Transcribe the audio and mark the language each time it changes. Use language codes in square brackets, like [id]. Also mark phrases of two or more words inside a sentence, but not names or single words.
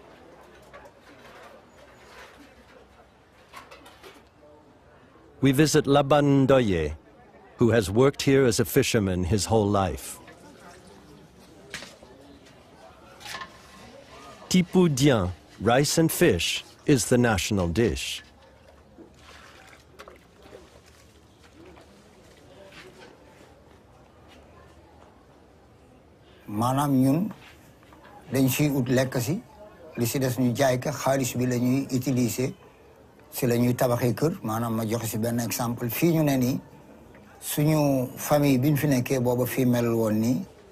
[en] We visit Laban Ndoye, who has worked here as a fisherman his whole life. Tipu Dien, rice and fish, is the national dish. [wo] Maanaam ñun dañ ciy ut lekk si li si des ñu jaay ko xaalis bi la ñuy utiliser si la ñuy tabaxee kër maanaam ma joxe si benn exemple fii ñu ne nii suñu famille bi ñu fi nekkee booba fii mel woon nii.